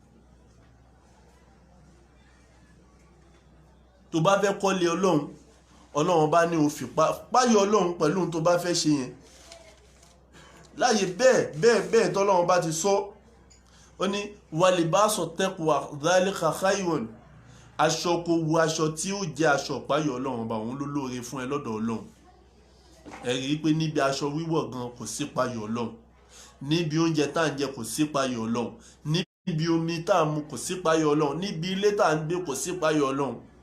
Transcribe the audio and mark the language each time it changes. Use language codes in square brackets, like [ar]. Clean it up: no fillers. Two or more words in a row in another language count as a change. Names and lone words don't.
[yo] Tó bá fẹ́ kọ́lé Ọlọ́run bá ní o fi páyọ̀ Ọlọ́run pẹ̀lú ohun tó bá fẹ́ ṣe yẹn. Láyé bẹ́ẹ̀ tọ́lọ́run bá ti sọ, ó ní [ar] ولباس التقوى ذلك خير. [yo] Aṣọ kò wọ aṣọ tí ó jẹ́ aṣọ páyọ̀ Ọlọ́run bá òun ló lóore fún ẹ lọ́dọ̀ Ọlọ́run. Ẹ rí i pé níbi aṣọ wíwọ̀ gan kò sí páyọ̀ Ọlọ́run, níbi oúnjẹ tá ń jẹ kò sí páyọ̀ Ọlọ́run, níbi omi tá ń mu kò sí páyọ̀ Ọlọ́run, níbi ilé tá ń gbé kò sí páyọ̀ Ọlọ́run.